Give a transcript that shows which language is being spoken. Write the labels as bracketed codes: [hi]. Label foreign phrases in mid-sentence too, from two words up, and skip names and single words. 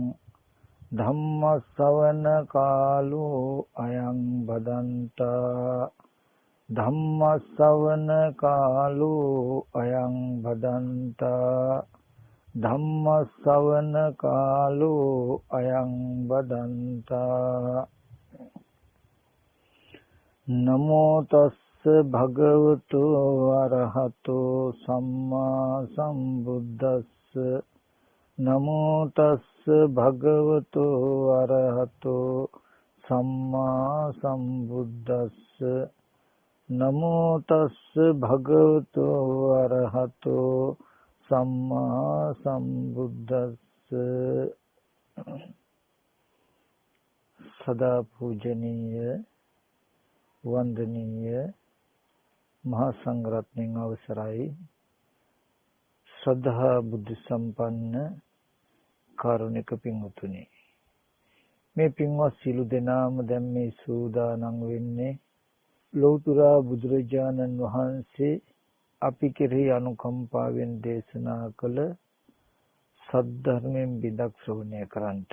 [pi] ධම්ම ශ්‍රවණ කාලෝ අයං බදන්තා ධම්ම ශ්‍රවණ කාලෝ අයං බදන්තා ධම්ම ශ්‍රවණ කාලෝ අයං බදන්තා නමෝ තස් භගවතු අරහතෝ සම්මා සම්බුද්දස්ස නමෝ තස්ස භගවතු අරහතෝ සම්මා සම්බුද්දස්ස නමෝ තස්ස භගවතු අරහතෝ සම්මා සම්බුද්දස්ස. [si] සදා පූජනීය වන්දනීය මහා සංඝරත්නයන් අවසරයි ශ්‍රද්ධා බුද්ධ සම්පන්න කාරුණික පින්වතුනි, මේ පින්වත් සිළු දෙනාම දැන් මේ සූදානම් වෙන්නේ ලෞතර බුදුරජාණන් වහන්සේ අපි කෙරෙහි අනුකම්පාවෙන් දේශනා කළ සද්ධර්මයෙන් බිඳක් ශ්‍රවණය කරන්නට.